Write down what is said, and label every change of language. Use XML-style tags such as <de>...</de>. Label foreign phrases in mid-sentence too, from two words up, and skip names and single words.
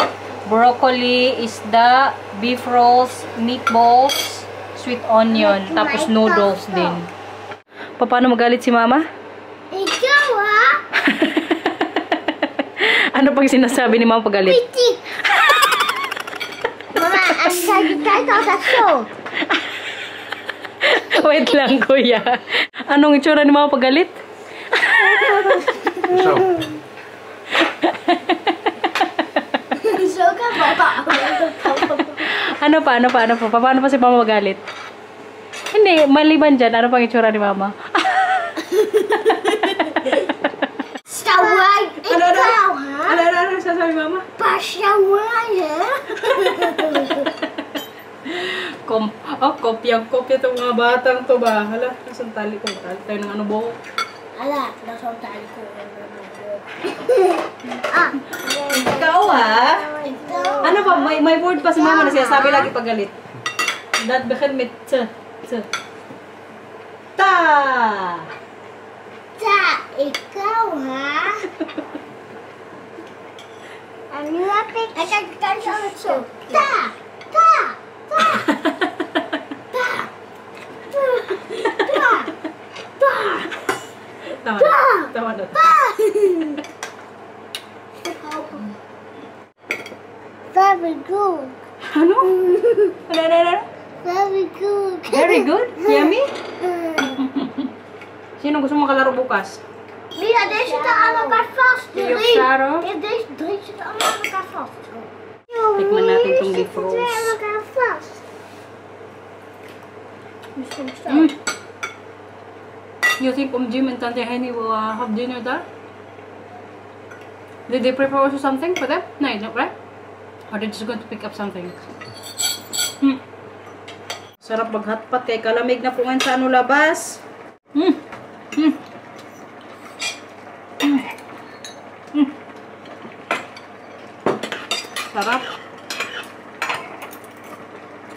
<tl>Broccoli, isda,</tl> <en>beef rolls,</en> <tl>meatballs,</tl> <en>sweet onion,</en> <tl>tapos noodles din. Paano magalit si Mama? Ikaw ha? Ano pang sinasabi ni Mama pagalit? Pitik! Mama,</tl> <nl>en zij kijkt altijd zo.</nl> <tl>Wait lang kuya. Anong itsura ni Mama pagalit?</tl> <nl>Zo. Zo kan papa.</nl> <tl>Ano pa? Paano pa si Mama magalit? Hindi, maliban dyan. Ano pang itsura ni Mama? Stawai, ikaw ha? Ano sasabi Mama? Pasaway ha? Kopyang-kopya itong mga batang to ba? Hala, nasaan tali ko? Tali tayo ng ano buhok. Ala, nasa tayo ko. Ah, Ikaw ha? ikaw. Ano ba? May word pa si Mama na sinasabi lagi pag galit.</tl> <nl>Dat begint met t. Ta!</nl> <tl>Ta, ikaw ha?</tl> <nl>En nu heb ik... En kijk, kijk zo.</nl> <tl>Ta, ta, ta. Ta. Ta. Ta. Tama na.</tl> <en>Very good.</en> <tl>Ano? Ano?</tl> <en>Very good. Very good? Yummy?</en> <tl>Sino gusto mo kalaro bukas? Mira,</tl> <nl>deze zitten aan elkaar vast. Jullie op Saro? Ja, deze drie zitten allemaal aan elkaar vast.</nl> <tl>Tikman natin itong</tl> <en>beef rolls.</en> <nl>Twee aan elkaar vast. Misschien zo.</nl> <en>You think Jim and Tante Henny will have dinner there? Did they prepare also something for them? No, not right? Or they're just going to pick up something?</en> <tl>Sarap mag-hotpot kay kalamig na po ngayon sa ano labas. Sarap.</tl>